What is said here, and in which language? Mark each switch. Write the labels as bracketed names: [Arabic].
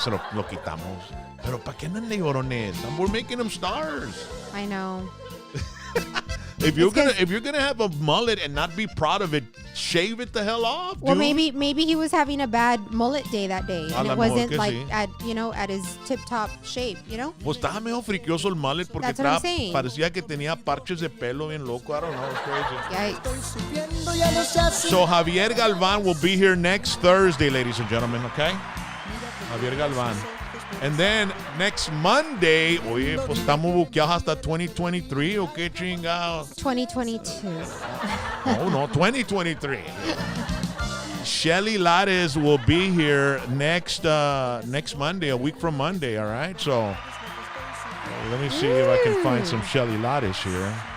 [Spanish] Se lo quitamos. Pero ¿para qué andan de llorones? [English] We're making them stars. I know. if you're gonna have a mullet and not be proud of it, shave it the hell off. Well, dude. maybe he was having a bad mullet day that day, and it wasn't like [Spanish] sí. [English] at his tip top shape, you know. [Spanish] Pues estaba medio friquioso el mullet porque [English] That's what I'm saying. [Spanish] parecía que tenía parches de pelo bien loco. [English] I don't know. It's crazy. Yikes. So Javier Galvan will be here next Thursday, ladies and gentlemen. Okay, Javier Galvan. And then next Monday, [Spanish] oye, pues estamos buqueados hasta 2023, ¿o qué chingados? [English] 2022. No, 2023. Shelly Lares will be here next Monday, a week from Monday, all right? So let me see if I can find some Shelly Lares here.